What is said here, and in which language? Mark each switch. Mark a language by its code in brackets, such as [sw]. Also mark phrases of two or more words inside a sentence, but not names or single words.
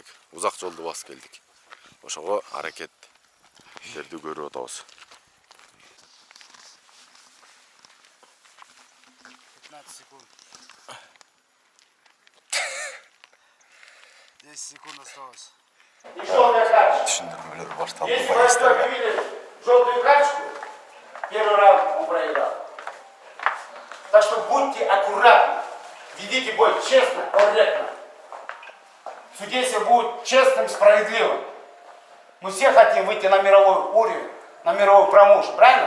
[ky] Узак жолду басып келдик. Ошого аракеттерди көрүп атабыз. 15 секунд. [ru] 10 секунд осталось. [ky] Түшүндүрмөлөр башталды. [ru] Если вы видели желтую карточку, первый раунд он проиграл. Так что будьте аккуратны, ведите бой честно, корректно. Судейство будет честным, справедливым. Мы все хотим выйти на мировой уровень, на мировой промоушен, правильно?